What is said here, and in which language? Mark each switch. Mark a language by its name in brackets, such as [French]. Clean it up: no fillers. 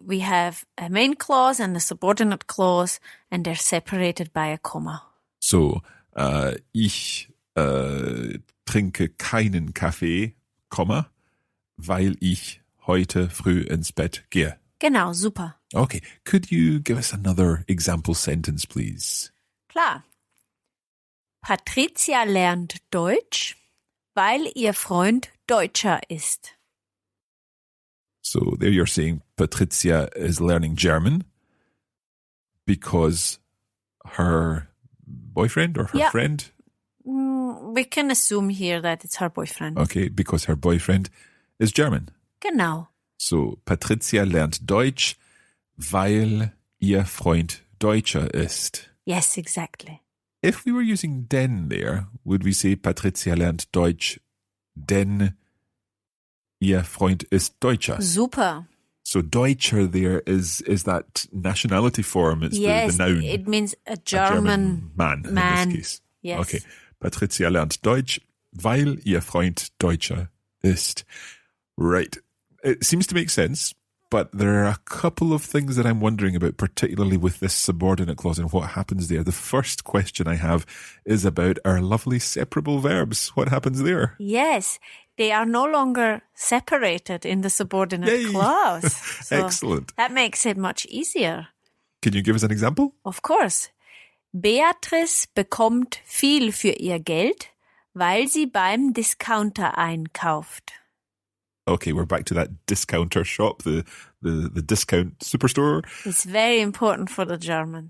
[English] We have a main clause and a subordinate clause, and they're separated by a comma. [German] So, ich trinke keinen Kaffee, Komma, weil ich heute früh ins Bett gehe. Genau, super. [English] Okay, could you give us another example sentence, please? [German] Klar. Patricia lernt Deutsch, weil ihr Freund Deutscher ist. [English] So there you're saying Patricia is learning German because her boyfriend or her friend? We can assume here that it's her boyfriend. Okay, because her boyfriend is German. [German] Genau. So Patricia lernt Deutsch, weil ihr Freund Deutscher ist. [English] Yes, exactly. If we were using denn there, would we say [German] Patricia lernt Deutsch, denn ihr Freund ist Deutscher? [English] Super. So Deutscher there is that nationality form. It's the noun. It means a German man in this case. Yes. Okay. [German] Patricia lernt Deutsch, weil ihr Freund Deutscher ist. [English] Right. It seems to make sense, but there are a couple of things that I'm wondering about, particularly with this subordinate clause and what happens there. The first question I have is about our lovely separable verbs. What happens there? Yes, they are no longer separated in the subordinate clause. So excellent. That makes it much easier. Can you give us an example? Of course. [German] Beatrice bekommt viel für ihr Geld, weil sie beim Discounter einkauft. [English] Okay, we're back to that discounter shop, the discount superstore. It's very important for the Germans.